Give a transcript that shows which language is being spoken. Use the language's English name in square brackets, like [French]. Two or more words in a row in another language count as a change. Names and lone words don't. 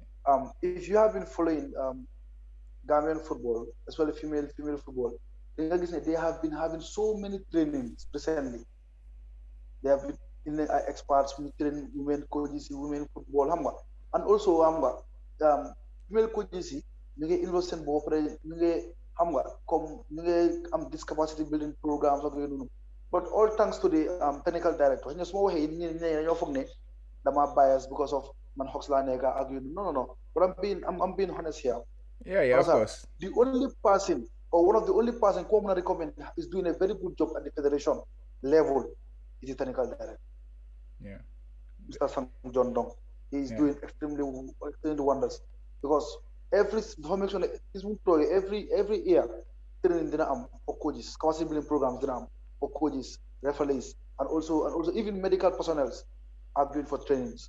[English] If you have been following Gambian football, especially female football, they have been having so many trainings recently. They have been in experts who train women coaches, women football, hamba. And also female coaches, [Wolof] ñu ngi invest seen bopp pare ñu ngi xam nga comme ñu ngi am [English] this capacity building programs [Wolof] ak yooyu noonu [English] but all thanks to the technical director [Wolof] ñu su ma waxee ñi dañoo foog ne dama bias [English] because of [Wolof] man Hawks laa nekk ak yooyu no [English] but I'm being honest here. Yeah, of course. The only person or one of the only person who I recommend is doing a very good job at the federation level is the technical director. Yeah. Mr. Sam John Dong. He's doing extremely wonders because every year training for coaches, capacity building programs for coaches, referees, and also even medical personnel are doing for trainings.